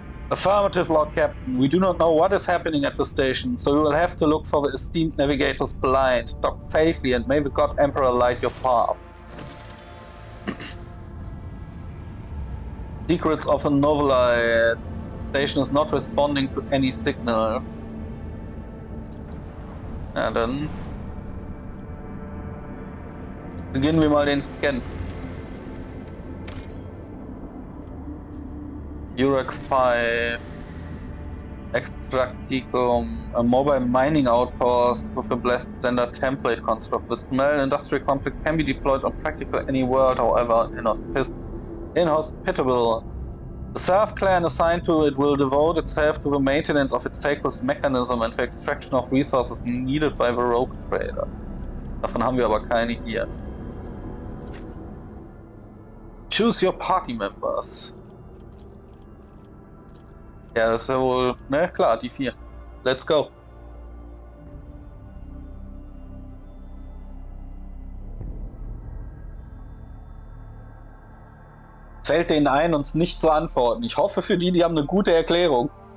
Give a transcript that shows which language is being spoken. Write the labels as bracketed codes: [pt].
[en] Affirmative, Lord Captain. We do not know what is happening at the station, so we will have to look for the esteemed navigators blind. Dock safely and may the God Emperor light your path. Secrets of a Novelite. Station is not responding to any signal. [de] Ja, dann beginnen wir mal den Scan. [en] Eurak 5. Extracticum. A mobile mining outpost with a blessed standard template construct. The small industrial complex can be deployed on practically any world, however inhospitable. The Serf clan assigned to it will devote itself to the maintenance of its sacred mechanism and the extraction of resources needed by the rogue trader. [de] Davon haben wir aber keine hier. [en] Choose your party members. [de] Ja, das ist ja wohl, ne, klar, die 4. [en] Let's go. [de] Fällt denen ein, uns nicht zu antworten. Ich hoffe für die haben eine gute Erklärung.